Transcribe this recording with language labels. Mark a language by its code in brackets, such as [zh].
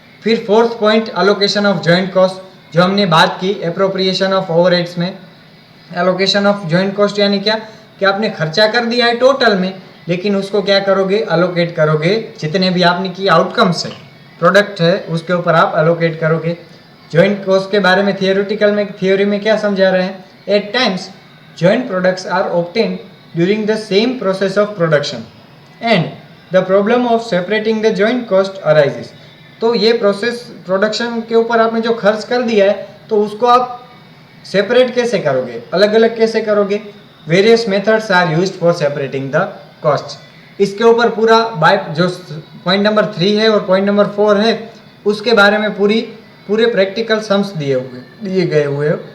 [hi] फिर fourth point, allocation of joint cost, जो हमने बात की एप्रोप्रिएशन ऑफ ओवरहेड्स में। एलोकेशन ऑफ जॉइंट कॉस्ट यानी क्या? कि आपने खर्चा कर दिया है टोटल में, लेकिन उसको क्या करोगे? अलोकेट करोगे, जितने भी आपने की आउटकम्स है, प्रोडक्ट है, उसके ऊपर आप अलोकेट करोगे। जॉइंट कॉस्ट के बारे में थियोरी में क्या समझा रहे हैं? [en] At times joint products are obtained during the same process of production and the problem of separating the joint cost arises। [hi] तो ये प्रोसेस प्रोडक्शन के ऊपर आपने जो खर्च कर दिया है, तो उसको आप सेपरेट कैसे करोगे, अलग अलग कैसे करोगे? [en] Various methods are used for separating the cost. [hi] इसके ऊपर पूरा बाय जो पॉइंट नंबर 3 है और पॉइंट नंबर 4 है, उसके बारे में पूरे प्रैक्टिकल सम्स दिए गए हुए हो।